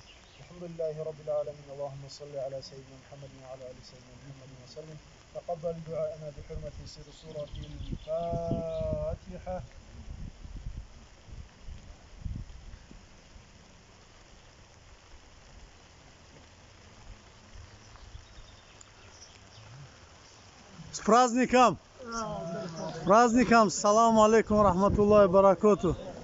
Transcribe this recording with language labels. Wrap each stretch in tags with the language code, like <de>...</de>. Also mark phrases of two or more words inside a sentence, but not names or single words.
<ar>الحمد لله رب العالمين. اللهم صل على سيدنا محمد وعلى آل سيدنا محمد وسلم. تقبل دعاءنا بحرمة سر سورة الفاتحة.</ar> <ru>С праздником! С праздником!</ru> <ar>سلام عليكم رحمة الله بركاته.</ar>